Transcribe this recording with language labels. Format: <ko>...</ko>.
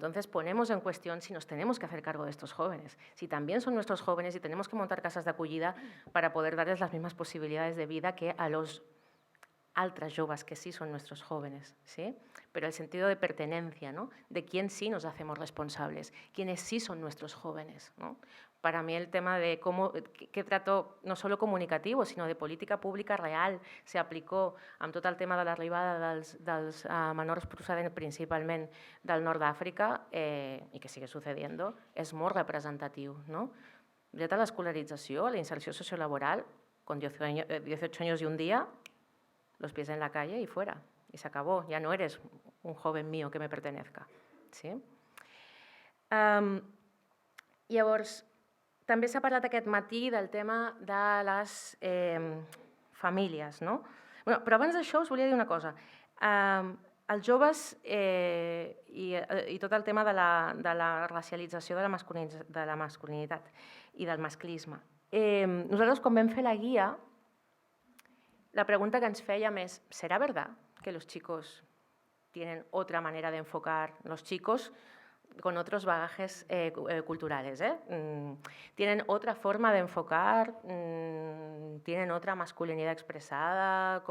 <es>Entonces ponemos en cuestión si nos tenemos que hacer cargo de estos jóvenes, si también son nuestros jóvenes y tenemos que montar casas de acogida para poder darles las mismas posibilidades de vida que a los</es> <ca>altres joves</ca> <es>que sí son nuestros jóvenes, ¿sí? Pero el sentido de pertenencia, ¿no?, de quién sí nos hacemos responsables, quiénes sí son nuestros jóvenes, ¿no? Para mí el tema de cómo, qué trato no solo comunicativo,</es> <ca>sinó de política pública real s'aplicó amb tot el tema de l'arribada dels menors procedents principalment del nord d'Àfrica i que sigue sucediendo, és molt representatiu, ¿no? Dret a l'escolarització, a la inserció sociolaboral,</ca> <es>con 18 años y un día, los pies en la calle y fuera, y se acabó, ya no eres un joven mío que me pertenezca, ¿sí?</es> <ca>Llavors, també s'ha parlat aquest matí del tema de les famílies, no? Però abans d'això us volia dir una cosa. Els joves i tot el tema de la racialització de la masculinitat i del masclisme. Nosaltres, quan vam fer la guia, la pregunta que ens fèiem és,</ca> <es>¿será verdad que los chicos tienen otra manera de enfocar, los chicos con otros bagajes culturales, tienen otra forma de enfocar, tienen otra masculinidad expresada?</es>